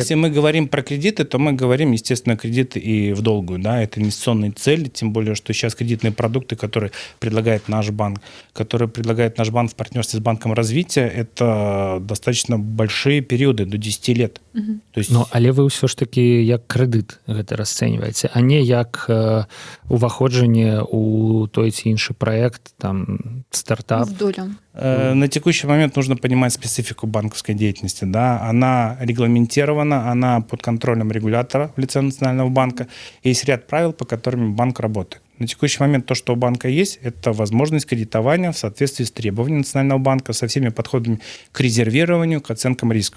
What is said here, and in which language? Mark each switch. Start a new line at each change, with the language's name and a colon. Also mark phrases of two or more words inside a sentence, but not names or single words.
Russian: Если мы говорим про кредиты, то мы говорим, естественно, кредиты и в долгую. Да? Это инвестиционные цели, тем более, что сейчас кредитные продукты, которые предлагает наш банк, в партнерстве с Банком развития, это достаточно большие периоды, до 10 лет. То есть...
Belarusian: Ну, але вы ўсё ж таки як крэдыт гэта расцэньваеце, а не як уваходжанне у той ці іншы проект, там, стартап.
Russian: На текущий момент нужно понимать специфику банковской деятельности. Да? Она регламентирована, она под контролем регулятора в лице Национального банка. Есть ряд правил, по которым банк работает. На текущий момент то, что у банка есть, это возможность кредитования в соответствии с требованиями Национального банка, со всеми подходами к резервированию, к оценкам рисков.